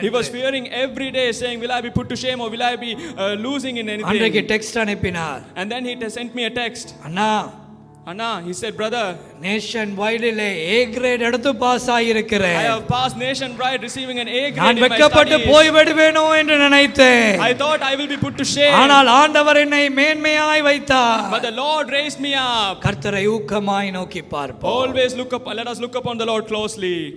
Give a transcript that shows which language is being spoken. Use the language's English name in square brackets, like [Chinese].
[English] He was fearing every day, saying, will I be put to shame or will I be losing in [Tamil] அன்றைக்கு [English] anything? [Tamil] Text அனுப்பினார். [English] And then he sent me a text. [Tamil] Anna, [English] Anna, he said, brother, [Tamil] nation வைடிலே A great எடுத்து pass [English] I [Tamil] ஆகியிருக்கிறேன். [English] have passed nationwide receiving an A grade [Tamil] நான் [English] in my [Tamil] வெட்கப்பட்டு [English] studies. [Tamil] போய் விடுவேனோ என்று நினைத்தேன். [English] I thought I will be put to shame. [Tamil] ஆனால் ஆண்டவர் என்னை மேன்மையாய் வைத்தார். [English] But the Lord raised me up. [Tamil] கர்த்தரை ஊக்கமாய் நோக்கி பார்ப்போம். [English] Always look up, let us look upon the Lord closely.